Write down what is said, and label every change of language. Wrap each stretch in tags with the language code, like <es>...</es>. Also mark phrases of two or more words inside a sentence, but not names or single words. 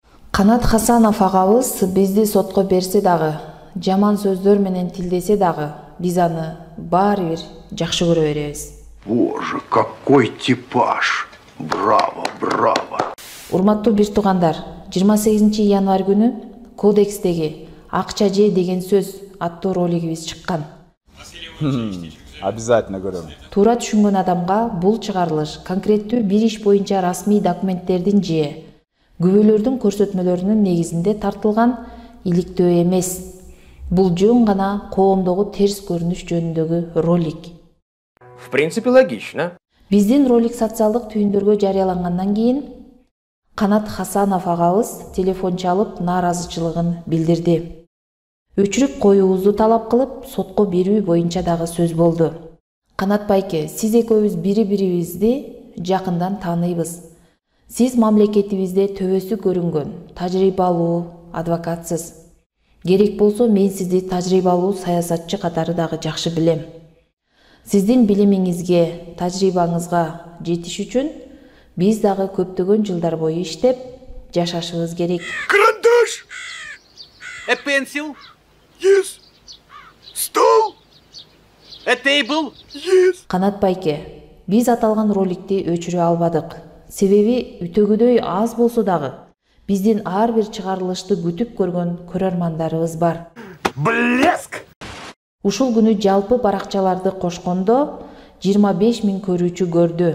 <ky>Канат Хасанов агабыз бизди сотко берсе дагы, жаман сөздөр менен тилдесе дагы, биз аны баары бир жакшы көрө беребиз.</ky> <ru>Боже, какой типаж! Браво, браво!</ru> <ky>Урматтуу бир туугандар, 28 январь күнү кодекстеги акча же деген сөз аттуу ролигибиз чыккан. Обязательно көрөм. Туура түшүнгөн адамга бул чыгарылыш конкреттүү бир иш боюнча расмий документтердин же күбөлөрдүн көрсөтмөлөрүнүн негизинде тартылган иликтөө эмес. Бул жөн гана коомдогу терс көрүнүш жөнүндөгү ролик.</ky> <ru>В принципе, логично.</ru> <ky>Биздин ролик социалдык түйүндөргө жарыялангандан кийин Канат Хасанов агабыз телефон чалып нааразычылыгын билдирди. Өчүрүп коюубузду талап кылып, сотко берүү боюнча дагы сөз болду. Канат байке, сиз экөөбүз бири-бирибизди жакындан тааныйбыз. Сиз мамлекетибизде төбөсү көрүнгөн, тажрыйбалуу адвокатсыз. Керек болсо мен сизди тажрыйбалуу саясатчы катары дагы жакшы билем. Сиздин билимиңизге, тажрыйбаңызга жетиш үчүн биз дагы көптөгөн жылдар бою иштеп, жашашыбыз керек. Карандаш!</ky> <en>A pencil? Yes! Стол! A table? Yes!</en> <ky>Канат байке, биз аталган роликти өчүрө албадык. Себеби үтөгүдөй аз болсо дагы биздин ар бир чыгарылышты күтүп көргөн көрөрмандарыбыз бар.</ky> <ru>Блеск!</ru> <ky>Ушул күнү жалпы баракчаларды кошкондо 25 000 көрүүчү көрдү.</ky>